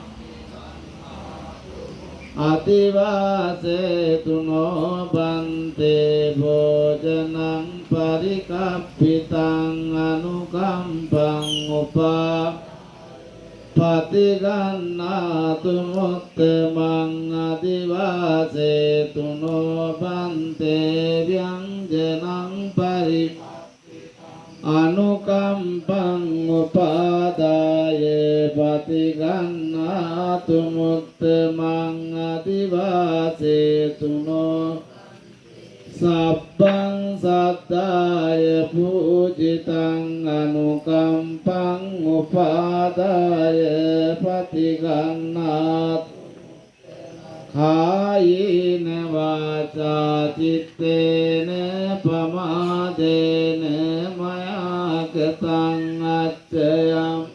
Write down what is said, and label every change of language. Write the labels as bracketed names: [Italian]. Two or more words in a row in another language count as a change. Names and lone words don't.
[Pali] අතිවාසේතුනෝ බන්තේ භෝජනං පරිකප්පිතං අනුකම්පං උපා පතිගන්නාතු මුත්තමං අදිවාසේතුනෝ බන්තේ ව්‍යංජනං පරි අනුකම්පං උපාදාය පතිගන්නාතු මුත්තමං අදිවාසේතුනෝ සබ්බං සද්දාය පූජිතං අනුකම්පං උපාදාය පතිගන්නාත් කායේන වාචා චිත්තේන පමාදේන මයාගතං අච්චයං